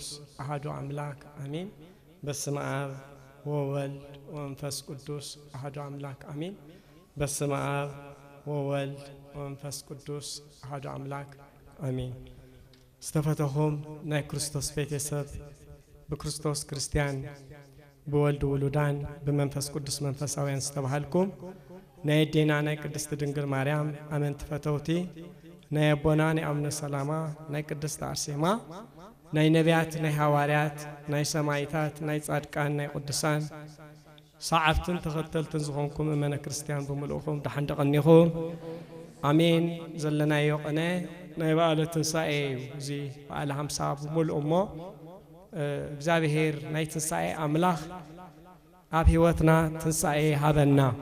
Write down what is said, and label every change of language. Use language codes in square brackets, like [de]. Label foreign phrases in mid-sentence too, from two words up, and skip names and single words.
[gez] አሐዱ አምላክ አሜን። በስመ አብ ወወልድ ወመንፈስ ቅዱስ አሐዱ አምላክ አሜን። በስመ አብ ወወልድ ወመንፈስ ቅዱስ አሐዱ አምላክ አሜን። [ti] ዝተፈተኹም ናይ ክርስቶስ ቤተሰብ በክርስቶስ ክርስቲያን በወልድ ውሉዳን በመንፈስ ቅዱስ መንፈሳውያን ዝተባሃልኩም ናይ ዴና ናይ ቅድስት ድንግል ማርያም አመንቲ ፈተውቲ ናይ አቦና ናይ አቡነ ሰላማ ናይ ቅድስት አርሴማ ናይ ነቢያት ናይ ሐዋርያት ናይ ሰማዕታት ናይ ጻድቃን ናይ ቅዱሳን ሰዓብትን ተኸተልትን ዝኾንኩም እመነ ክርስቲያን በመልእኹም ደሓን ደቐኒኹም አሜን። ዘለናዮ ቀነ ናይ በዓለ ትንሣኤ እዚ በዓለ 50 በመልኡ እሞ እግዚአብሔር ናይ ትንሣኤ አምላኽ ኣብ ህይወትና ትንሣኤ ሃበና